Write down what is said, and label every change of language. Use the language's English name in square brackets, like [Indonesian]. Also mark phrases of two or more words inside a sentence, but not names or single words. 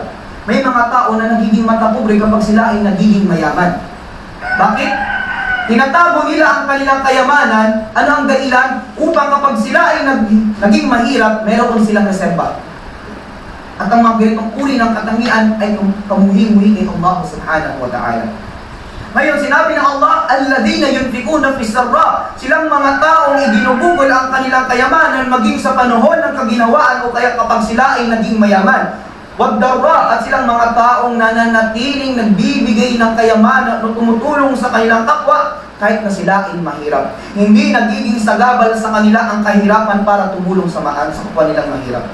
[Filipino] May mga tao na nagiging matapobre kapag sila ay nagiging mayaman. Bakit? Tinatago nila ang kanilang kayamanan. Ano ang dahilan? Upang kapag sila ay naging mahirap, meron silang reserba. At ang mga ganitong uri ng katangian ay kamuhi-muhi kay Allah [Arabic] سبحانه وتعالى. [Filipino] Ngayon, sinabi ng Allah, [Arabic] الذين ينفقون في السراء, [Filipino] silang mga taong iginugugol ang kanilang kayamanan maging sa panahon ng kaginhawaan o kaya kapag sila ay naging mayaman. [Arabic] والضراء, [Filipino] at silang mga taong nananatiling nagbibigay ng kayamanan o tumutulong sa kanilang kapwa kahit na sila ay mahirap. Hindi nagiging sagabal sa kanila ang kahirapan para tumulong sa kapwa nilang mahirap.